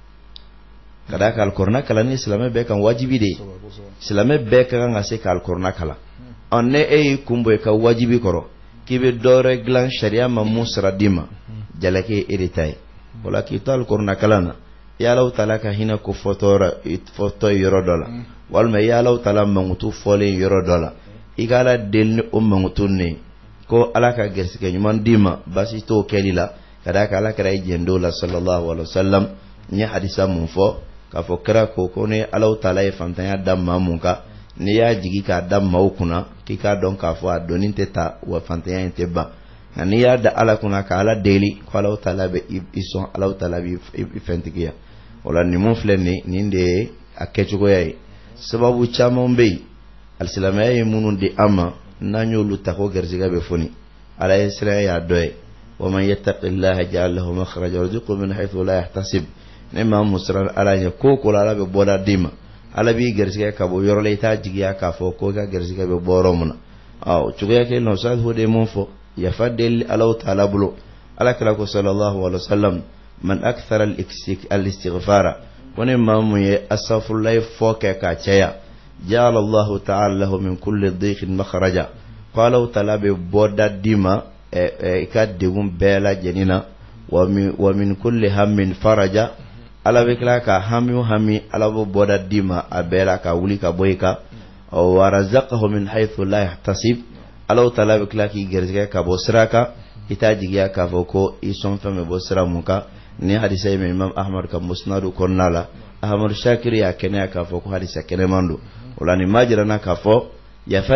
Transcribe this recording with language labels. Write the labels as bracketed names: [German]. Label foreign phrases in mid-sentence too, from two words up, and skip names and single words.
[Bambara] ka d'a kan alikɔrɔna kalan ni silamɛ bɛɛ kan wajibi de ye silamɛ bɛɛ ka kan ka se ka alikɔrɔna kalan ne e y'i kun bɔ i ka wajibi kɔrɔ k'i bɛ dɔwɛrɛ dilan sariya ma mun sara d'i ma jalaki e de ta ye o la k'i to alikɔrɔna kalan na i Alahu taala ka hinɛ ko fɔtɔ yɔrɔ dɔ la walima i Alahu taala mankutu fɔlen yɔrɔ dɔ la i ka Ala deli ni o mankutu ne ko Ala ka gɛrisigɛ ɲuman d'i ma baasi t'o kɛli la ka d'a kan Ala kɛra i jɛndon la [Arabic] صلى الله عليه وسلم [Bambara] n ye hadisa mun fɔ k'a fɔ kira ko ne Alahu taala ye fantanya da maa mun kan n'i y'a jigi k'a da maaw kunna k'i k'a dɔn k'a fɔ a dɔnni tɛ ta wa fantanya in tɛ ban nka n'i y'a da Ala kunna ka Ala deli ko Alahu taala bɛ i sɔn Alahu taala b'i fɛntigiya o la nin mun filɛ nin de ye a kɛcogoya ye sababu caman bɛ yen alisilamɛya ye minnu di an ma n'an y'olu ta ko garijɛgɛ bɛ foni Ala ye sira y'a dɔ ye wa [Arabic] من يتق الله يجعل له مخرجا ويرزقه من حيث لا يحتسب [Bambara] ne maa mun siran Ala ɲɛ ko ko la Ala bɛ bɔda d'i ma Ala b'i garijɛgɛ ka bɔ yɔrɔ la i t'a jigiya k'a fɔ ko i ka garijɛgɛ bɛ bɔ yɔrɔ min na cogoya kelen na Ustaz de mun fɔ yafa deli Alahu taala bolo Ala kira ko [Arabic] صلى الله عليه وسلم من أكثر الاستغفار [Bambara] ko ne maa mun ye astaghfirullah fɔ kɛ k'a caya [Arabic] جعل الله تعالى له من كل ضيق مخرجا [Bambara] ko Alahu taala bɛ bɔda d'i ma ka degun bɛɛ lajɛlen na [Arabic] ومن كل هم فرجا [Bambara] ala bɛ tila ka hami o hami ala b'o bɔda d'i ma a bɛɛ la ka wuli ka bɔ i kan [Arabic] ورزقه من حيث لا يحتسب [Bambara] ala ta'ala bɛ tila k'i gɛrɛsɛgɛ ka bɔ sira kan i t'a jigiya k'a fɔ ko i sɔn fɛn bɛ bɔ sira mun kan ni hadisa ye imam ahmad ka musnadu kɔnɔna la ahmadu shakiri y'a kɛnɛya k'a fɔ ko hadisa kɛnɛman don o la nin ma jirana k'a fɔ yafa